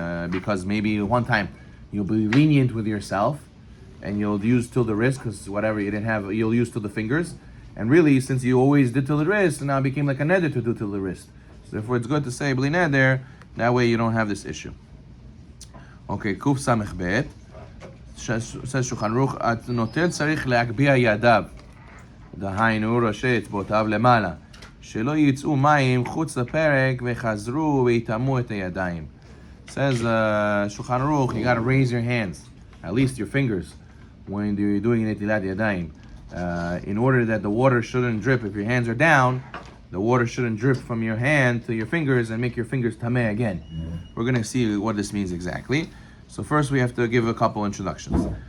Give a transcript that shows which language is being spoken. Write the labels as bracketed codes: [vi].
[en] Because maybe one time you'll be lenient with yourself and you'll use till the wrist because whatever you didn't have, you'll use till the fingers. And really, since you always did till the wrist, now it became like a neder to do till the wrist. So therefore, it's good to say [he] bli neder. [en] That way, you don't have this issue. Okay, Kuf Samech Bet. [he] Says Shulchan Aruch, הנוטל צריך להגביה ידיו. דהיינו ראשי אצבעותיו למעלה. שלא יצאו מים חוץ לפרק וחזרו ויטמאו את הידיים. [en] Says Shulchan Aruch, you got to raise your hands, at least your fingers, when you're doing Netilat Yadayim. In order that the water shouldn't drip. If your hands are down, the water shouldn't drip from your hand to your fingers and make your fingers tameh again. We're going to see what this means exactly. So first we have to give a couple introductions.